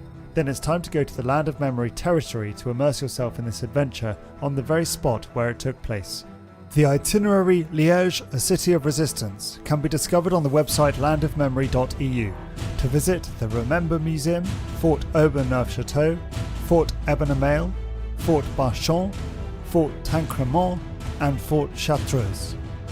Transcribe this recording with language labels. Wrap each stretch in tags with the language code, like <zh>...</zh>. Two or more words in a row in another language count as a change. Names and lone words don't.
<en>Then it's time to go to the Land of Memory territory to immerse yourself in this adventure on the very spot where it took place. The itinerary Liège, a city of resistance, can be discovered on the website landofmemory.eu. To visit the Remember Museum, Fort Aubin-Neufchâteau, Fort Ébène-Mail, Fort Barchon, Fort Tancremont and Fort Chartreuse.</en>